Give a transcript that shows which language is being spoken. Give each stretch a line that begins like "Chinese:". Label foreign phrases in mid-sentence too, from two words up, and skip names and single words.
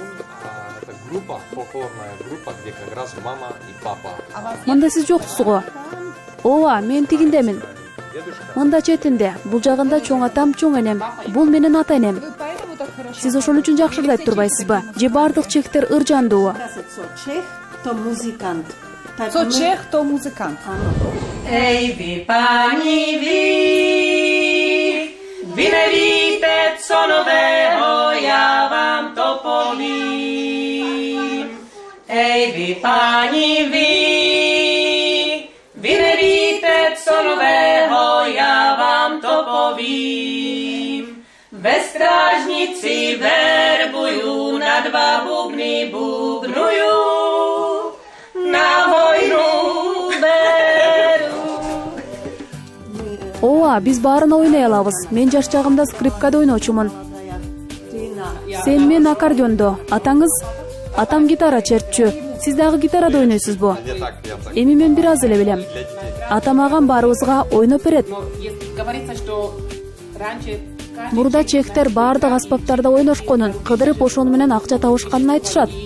Kyrgyz: Мында сиз жоксуз го? Ооба, мен тигиндемин. Мында четинде, бул жагында чоң атам, чоң энем. Бул менин ата энем. Сиз ошол үчүн жакшыртып турбайсызбы? Же бардык чехтер ыржандуу?
Czech: Co Čech, to muzykant. Ej, vy páni, vy nevíte, co nového, já vám to povím. Ej, vy páni, vy nevíte, co nového, já vám to povím. Ve strážnici verbuju, na 2 bubny bubnuju, na vojnu beru.
Kyrgyz: Ооба, биз баарын ойной алабыз. Мен жаш чагымда скрипкада ойночумун. Сен мен аккордеондо, атаңыз? Атам гитара чертчү. Сиз дагы гитарада ойнойсузбу? Эми мен бир аз эле билем. Атам агам баарыбызга ойноп берет. Мурда чехтер баардык аспаптарда ойношконун, кыдырып ошону менен акча табышканын айтышат.